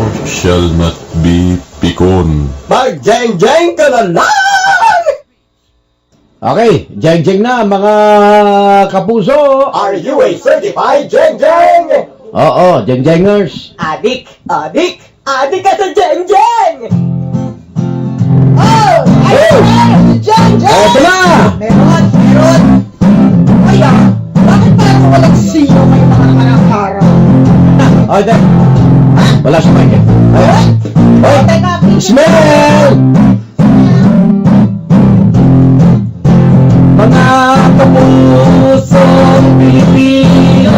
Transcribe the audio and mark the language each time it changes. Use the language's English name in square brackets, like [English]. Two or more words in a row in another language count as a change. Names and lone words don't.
[English] shall not be pikon. [Filipino] Mag-jeng-jeng ka na lang! Okay, jeng-jeng na mga kapuso. [English] Are you a certified jeng-jeng? [Filipino] Oo, jeng-jengers. Adik! Adik! Adik ka sa jeng-jeng! Oh! Ayun! Jeng-jeng! Eto na! Meron! Meron! Ay bakit parang walang sino may mga araw-araw? Ay, wala si Michael. Ay, Oy! Teka, smell! Mga kapusong Pilipino,